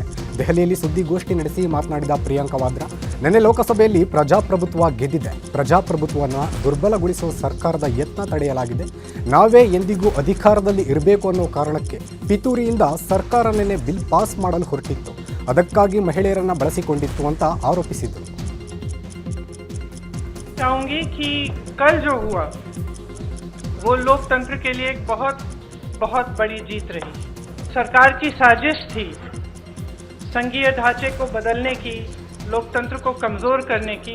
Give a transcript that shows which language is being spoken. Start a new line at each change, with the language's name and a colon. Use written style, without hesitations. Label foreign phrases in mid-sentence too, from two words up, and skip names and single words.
Kannada: ದೆಹಲಿಯಲ್ಲಿ ಸುದ್ದಿಗೋಷ್ಠಿ ನಡೆಸಿ ಮಾತನಾಡಿದ ಪ್ರಿಯಾಂಕಾ ವಾದ್ರಾ, ನಿನ್ನೆ ಲೋಕಸಭೆಯಲ್ಲಿ ಪ್ರಜಾಪ್ರಭುತ್ವ ಗೆದ್ದಿದೆ. ಪ್ರಜಾಪ್ರಭುತ್ವವನ್ನು ದುರ್ಬಲಗೊಳಿಸುವ ಸರ್ಕಾರದ ಯತ್ನ ತಡೆಯಲಾಗಿದೆ. ನಾವೇ ಎಂದಿಗೂ ಅಧಿಕಾರದಲ್ಲಿ ಇರಬೇಕು ಅನ್ನೋ ಕಾರಣಕ್ಕೆ ಪಿತೂರಿಯಿಂದ ಸರ್ಕಾರ ನಿನ್ನೆ ಬಿಲ್ ಪಾಸ್ ಮಾಡಲು ಹೊರಟಿತ್ತು. ಅದಕ್ಕಾಗಿ ಮಹಿಳೆಯರನ್ನು ಬಳಸಿಕೊಂಡಿತ್ತು ಅಂತ ಆರೋಪಿಸಿದರು.
Hindi: वो लोकतंत्र के लिए एक बहुत बड़ी जीत रही. सरकार की साजिश थी संघीय ढांचे को बदलने की, लोकतंत्र को कमजोर करने की.